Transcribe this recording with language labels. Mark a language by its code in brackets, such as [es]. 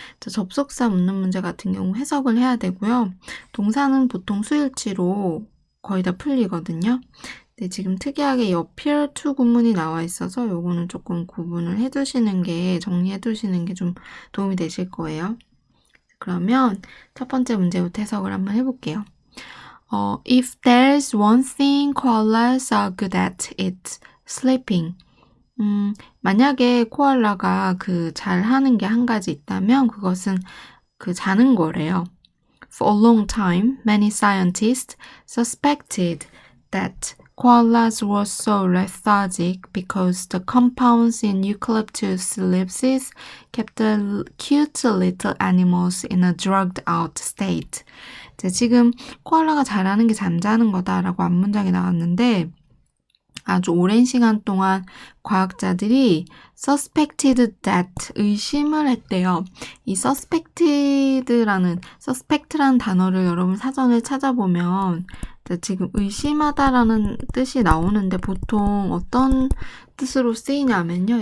[ko] 접속사 묻는 문제 같은 경우 해석을 해야 되고요. 동사는 보통 수일치로 거의 다 풀리거든요. 근데 지금 특이하게 appear to 구문이 나와 있어서 요거는 조금 구분을 정리해 두시는 게 좀 도움이 되실 거예요. 그러면 첫 번째 문제부터 해석을 한번 해볼게요. [en] If there's one thing koalas are good at, it's sleeping. [ko] 만약에 코알라가 잘하는 게 한 가지 있다면 그것은 자는 거래요. [en] For a long time, many scientists suspected that koalas were so lethargic because the compounds in eucalyptus leaves kept the cute little animals in a drugged out state. [ko] 지금 코알라가 잘하는 게 잠자는 거다라고 앞문장이 나왔는데 아주 오랜 시간 동안 과학자들이 [en] suspected that [ko] 의심을 했대요. 이 suspect라는 단어를 여러분 사전에 찾아보면 지금 의심하다라는 뜻이 나오는데 보통 어떤 뜻으로 쓰이냐면요.